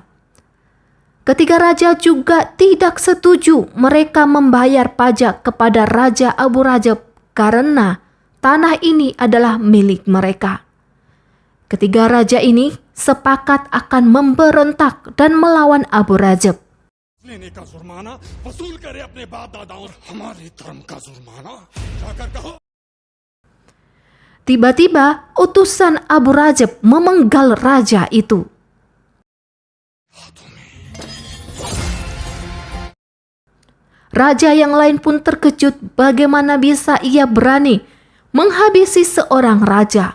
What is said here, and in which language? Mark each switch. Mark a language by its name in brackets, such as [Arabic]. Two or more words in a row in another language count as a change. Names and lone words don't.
[Indonesian] Ketiga raja juga tidak setuju mereka membayar pajak kepada Raja Abu Rajab karena tanah ini adalah milik mereka. Ketiga raja ini sepakat akan memberontak dan melawan Abu Rajab. [Hindi] लेने का जुर्माना वसूल करे अपने बाप दादाओं और हमारे धर्म का जुर्माना जाकर कहो। [Indonesian] Tiba-tiba utusan Abu Rajab memenggal raja itu. Raja yang lain pun terkejut bagaimana bisa ia berani menghabisi seorang raja.